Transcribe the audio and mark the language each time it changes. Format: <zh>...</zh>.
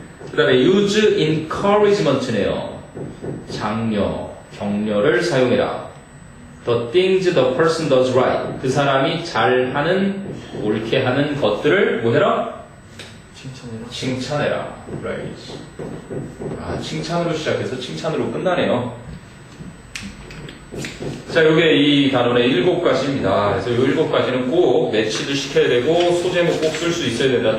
<ko>그 다음에</ko> <en>use encouragement</en> <ko>네요. 장려, 격려를 사용해라.</ko> <en>The things the person does right.</en> <ko>그 사람이 잘하는, 옳게 하는 것들을 뭐해라? 칭찬해라. 칭찬해라. praise. 아, 칭찬으로 시작해서 칭찬으로 끝나네요. 자, 요게 이 단원의 7가지입니다. 그래서 요 7가지는 꼭 매치도 시켜야 되고, 소제목 꼭 쓸 수 있어야 된다.</ko>